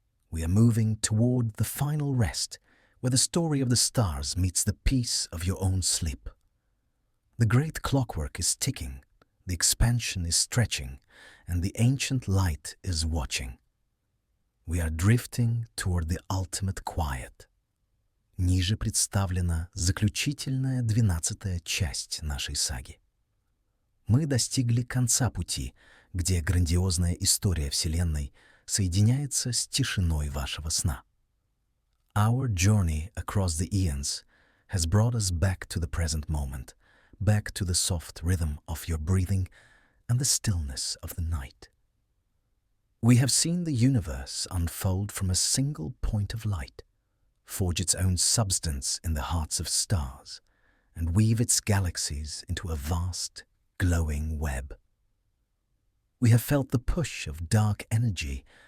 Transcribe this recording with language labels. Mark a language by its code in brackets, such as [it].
[en] We are moving toward the final rest, where the story of the stars meets the peace of your own sleep. The great clockwork is ticking, the expansion is stretching, and the ancient light is watching. We are drifting toward the ultimate quiet. [ru] Ниже представлена заключительная 12-я часть нашей саги. Мы достигли конца пути, где грандиозная история Вселенной соединяется с тишиной вашего сна. [en] Our journey across the eons has brought us back to the present moment, back to the soft rhythm of your breathing and the stillness of the night. We have seen the universe unfold from a single point of light, forge its own substance in the hearts of stars, and weave its galaxies into a vast, glowing web. We have felt the push of dark energy